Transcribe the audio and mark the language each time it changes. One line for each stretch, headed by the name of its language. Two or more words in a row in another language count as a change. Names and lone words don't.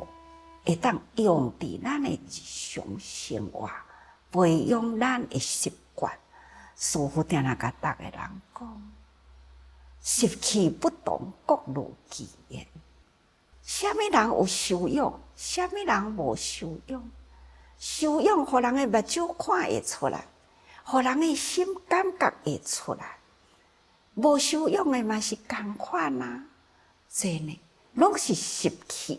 Min Nan Chinese: 会当用伫咱的日常生活，培养咱的习惯。师父定定甲逐个人讲，习气不同，各如其言。啥物人有修养，啥物人无修养。修养，互人的目睭看会出来，互人的心感觉会出来。无修养的嘛是共款啊，这呢拢是习气。